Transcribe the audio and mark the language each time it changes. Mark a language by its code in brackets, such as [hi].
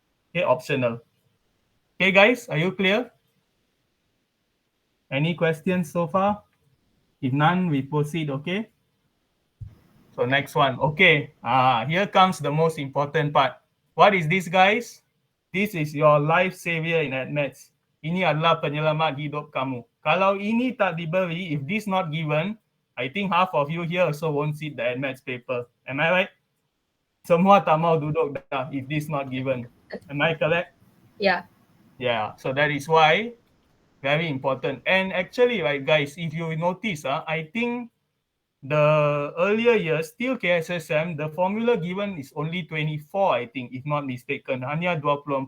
[en] Okay, optional. Okay, guys, are you clear? Any questions so far? If none, we proceed, okay? So next one. Okay, here comes the most important part. What is this, guys? This is your life savior in Add Maths. [ms] Ini adalah penyelamat hidup kamu. Kalau ini tak diberi, [en] if this not given, I think half of you here also won't see the Add Maths paper. Am I right? [ms] Semua tak mau duduk dah [en] if this not given. Am I correct? Yeah. Yeah. So that is why very important. And actually, right, guys, if you notice, I think the earlier years, still KSSM, the formula given is only 24, I think, if not mistaken. [ms] Hanya 24.